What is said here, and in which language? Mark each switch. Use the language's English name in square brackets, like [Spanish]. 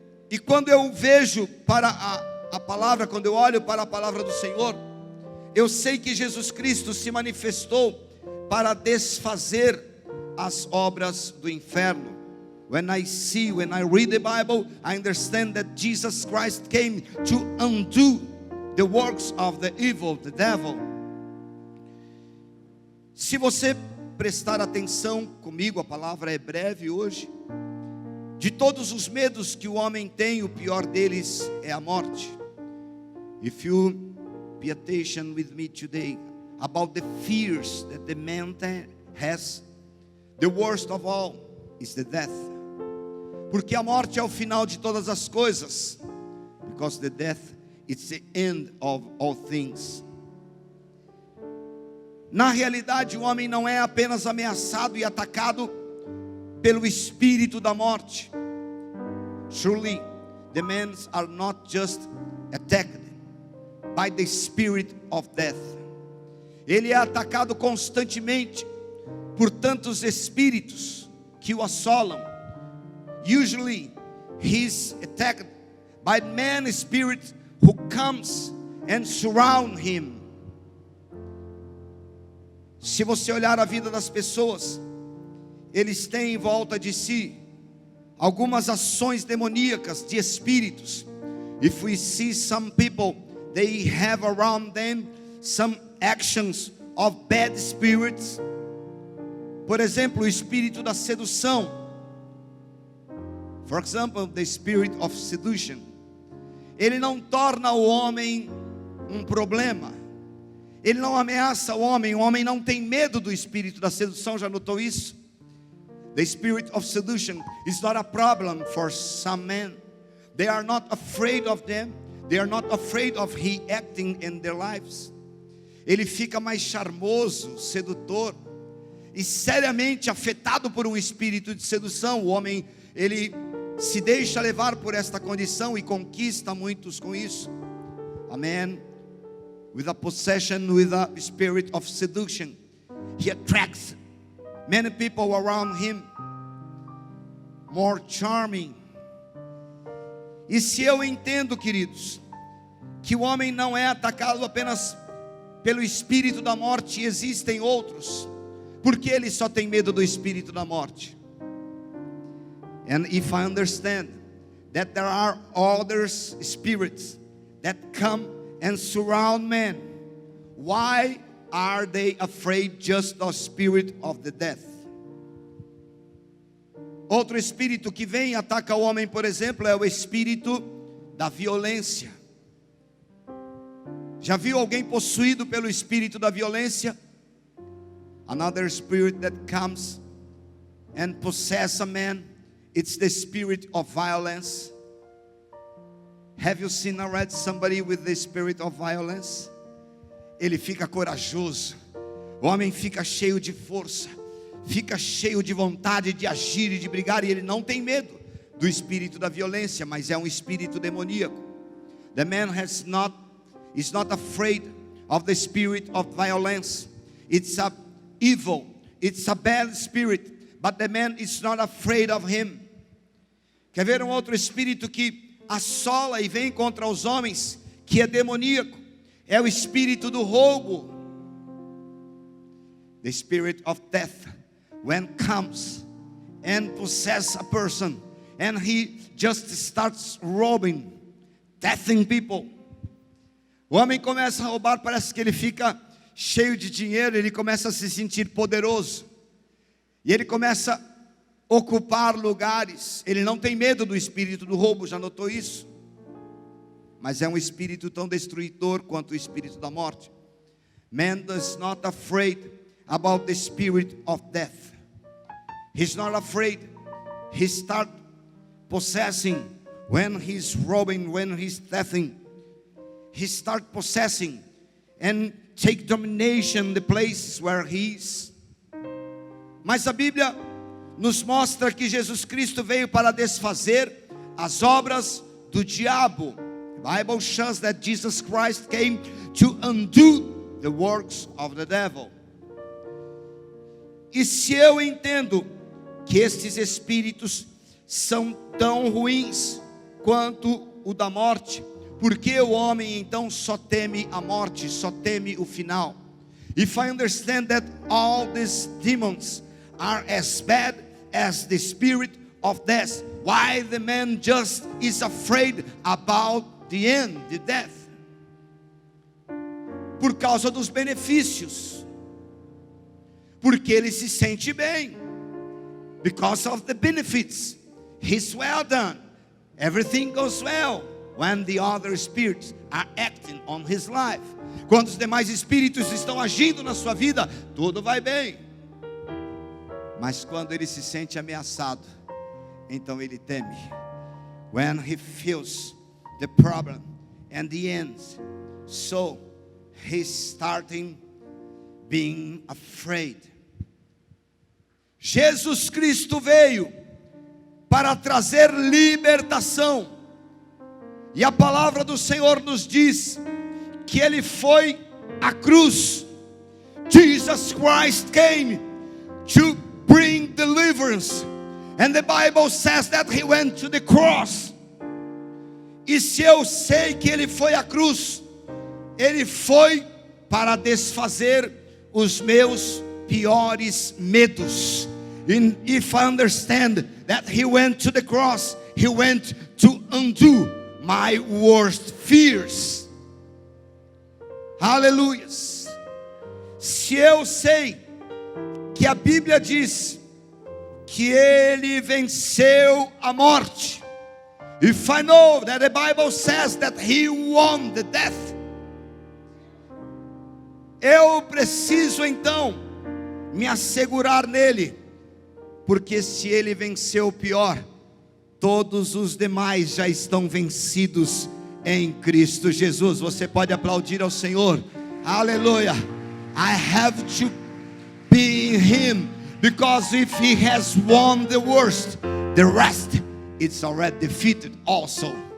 [Portuguese] E quando eu vejo para a palavra, quando eu olho para a palavra do Senhor, eu sei que Jesus Cristo se manifestou para desfazer as obras do inferno. [English] When I read the Bible, I understand that Jesus Christ came to undo the works of the evil, the devil. [Portuguese] Se você prestar atenção comigo, a palavra é breve hoje. De todos os medos que o homem tem, o pior deles é a morte. [English] If you pay attention with me today about the fears that the man has, the worst of all is the death. [Portuguese] Porque a morte é o final de todas as coisas. [English] Because the death is the end of all things. [Portuguese] Na realidade, o homem não é apenas ameaçado e atacado pelo espírito da morte. [English] Surely, the men are not just attacked by the spirit of death. [Portuguese] Ele é atacado constantemente por tantos espíritos que o assolam. [English] Usually he is attacked by man spirit who comes and surround him. [Portuguese] Se você olhar a vida das pessoas, eles têm em volta de si algumas ações demoníacas de espíritos. [English] If we see some people, they have around them some actions of bad spirits. [Portuguese] Por exemplo, o espírito da sedução. [English] For example, the spirit of seduction. [Portuguese] Ele não torna o homem um problema. Ele não ameaça o homem não tem medo do espírito da sedução, já notou isso? [English] The spirit of seduction is not a problem for some men. They are not afraid of them. They are not afraid of he acting in their lives. [Portuguese] Ele fica mais charmoso, sedutor, e seriamente afetado por um espírito de sedução. O homem, ele se deixa levar por esta condição e conquista muitos com isso. [English] A man with a possession with a spirit of seduction, he attracts many people around him, more charming. [Portuguese] E se eu entendo, queridos, que o homem não é atacado apenas pelo espírito da morte, existem outros, porque ele só tem medo do espírito da morte. [English] And if I understand that there are other spirits that come and surround man, why are they afraid just of spirit of the death? [Portuguese] Outro espírito que vem e ataca o homem, por exemplo, é o espírito da violência. Já viu alguém possuído pelo espírito da violência? [English] Another spirit that comes and possesses a man, it's the spirit of violence. Have you seen already somebody with the spirit of violence? [Portuguese] Ele fica corajoso, o homem fica cheio de força, fica cheio de vontade de agir e de brigar, e ele não tem medo do espírito da violência, mas é um espírito demoníaco. [English] The man is not afraid of the spirit of violence. It's a evil, it's a bad spirit, but the man is not afraid of him. [Portuguese] Quer ver um outro espírito que assola e vem contra os homens, que é demoníaco? É o espírito do roubo. [English] The spirit of death, when comes and possesses a person, and he just starts robbing, deathing people. [Portuguese] O homem começa a roubar, parece que ele fica cheio de dinheiro, ele começa a se sentir poderoso, e ele começa a ocupar lugares. Ele não tem medo do espírito do roubo, já notou isso? Mas é um espírito tão destruidor quanto o espírito da morte. [English] Man is not afraid about the spirit of death. He's not afraid. He starts possessing when he's robbing, when he's thefting. He starts possessing and take domination the places where he is. [Portuguese] Mas a Bíblia nos mostra que Jesus Cristo veio para desfazer as obras do diabo. [English] The Bible shows that Jesus Christ came to undo the works of the devil. [Portuguese] E se eu entendo que estes espíritos são tão ruins quanto o da morte, por que o homem então só teme a morte, só teme o final? [English] If I understand that all these demons are as bad as the spirit of death, why the man just is afraid about the end, the death? [Portuguese] Por causa dos benefícios, porque ele se sente bem. [English] Because of the benefits, he's well done. Everything goes well when the other spirits are acting on his life. [Portuguese] Quando os demais espíritos estão agindo na sua vida, tudo vai bem. Mas quando ele se sente ameaçado, então ele teme. [English] When he feels the problem and the end, so he's starting being afraid. [Portuguese] Jesus Cristo veio para trazer libertação. E a palavra do Senhor nos diz que Ele foi à cruz. [English] Jesus Christ came to bring deliverance. And the Bible says that he went to the cross. [Portuguese] E se eu sei que ele foi à cruz, ele foi para desfazer os meus piores medos. [English] And if I understand that he went to the cross, he went to undo my worst fears. [Portuguese] Aleluia. Se eu sei que a Bíblia diz que ele venceu a morte, [English] if I know that the Bible says that he won the death, [Portuguese] eu preciso então me assegurar nele, porque se ele venceu o pior, todos os demais já estão vencidos em Cristo Jesus. Você pode aplaudir ao Senhor. Aleluia. [English] I have to be in him, because if he has won the worst, the rest it's already defeated also.